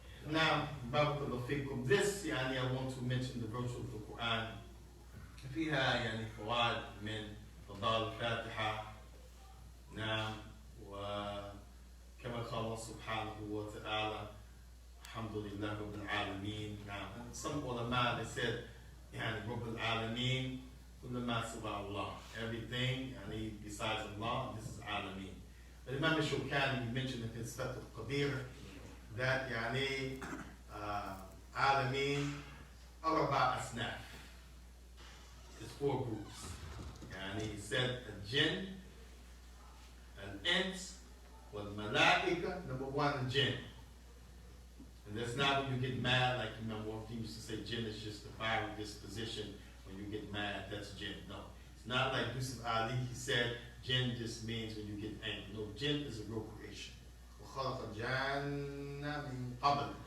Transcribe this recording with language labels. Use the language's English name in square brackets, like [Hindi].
[English] Now, Barakallahu fikum. This, I want to mention the virtue of the Quran. [Arabic] فيها فوائد من فضائل الفاتحة. نعم. وكما قال الله سبحانه وتعالى الحمد لله رب العالمين. [English] Now, some ulama they said [Arabic] رب العالمين كل ما سوى الله. [English] Everything يعني besides Allah, this is Alameen. But Imam Shawkani, he mentioned in his Fath al-Qadir that يعني Alameen أربع أصناف. It's 4 groups. [Arabic] يعني [English] he said [Arabic] الجن, الإنس, والملائكة. [English] Number 1, the jinn. And that's not when you get mad, like Imam Wafdi used to say, jinn is just the fiery disposition. When you get mad, that's jinn. No. It's not like Yusuf Ali, he said, jinn just means when you get angry. No, jinn is a real creation. [Arabic] وَخَلَقَ الْجَنَّ مِن قَبْلِ.